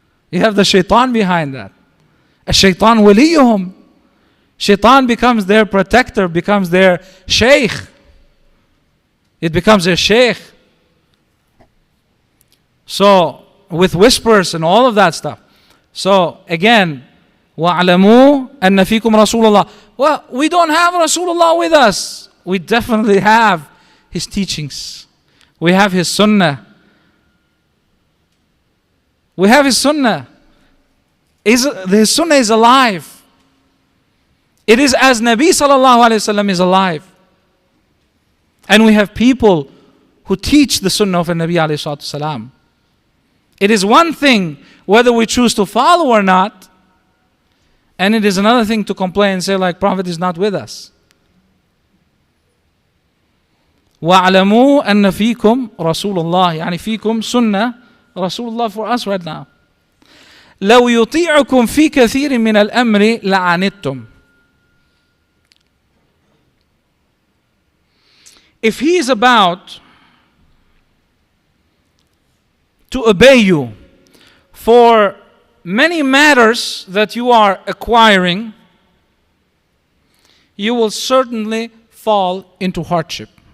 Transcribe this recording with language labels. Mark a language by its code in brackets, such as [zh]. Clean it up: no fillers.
[en] You have the shaitan behind that. A shaitan waliyuhum. Shaitan becomes their protector, becomes their sheikh. It becomes a sheikh. So, with whispers and all of that stuff. So, again, [ar] وَاعْلَمُوا أَنَّ فِيكُمْ رَسُولَ اللَّهِ. [en] Well, we don't have Rasulullah with us. We definitely have his teachings. We have his sunnah. We have his sunnah. His sunnah is alive. It is as Nabi sallallahu alayhi wasallam is alive. And we have people who teach the sunnah of Nabi alayhi salatu salam. It is one thing whether we choose to follow or not. And it is another thing to complain and say like, Prophet is not with us. [ar] وَاعْلَمُوا أَنَّ فِيكُمْ رَسُولُ اللَّهِ يعني فيكم سنة رسول الله [en] for us right now. [ar] لو يطيعكم في كثير من الأمر لعنتم. [en] If he is about to obey you for many matters that you are acquiring, you will certainly fall into hardship.